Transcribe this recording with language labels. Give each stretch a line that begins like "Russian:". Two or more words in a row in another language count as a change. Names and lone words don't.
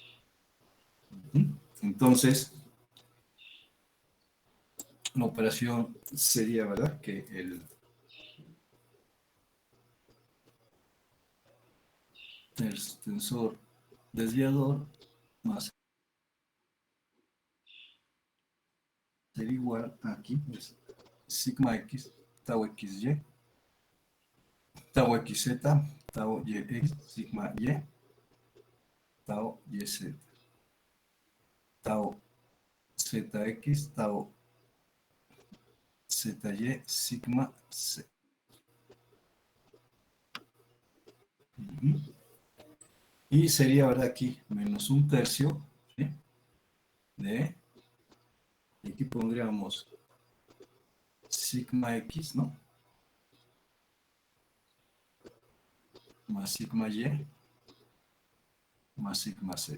Spanish: Entonces, la operación sería, ¿verdad?, que el tensor desviador más sería igual aquí, es sigma X, tau XY, tau XZ, tau YX, sigma Y, tau YZ, tau ZX, tau ZY, sigma Z. Y sería, ¿verdad?, aquí menos un tercio, ¿sí?, de, y aquí pondríamos sigma X, ¿no?, más sigma Y más sigma Z.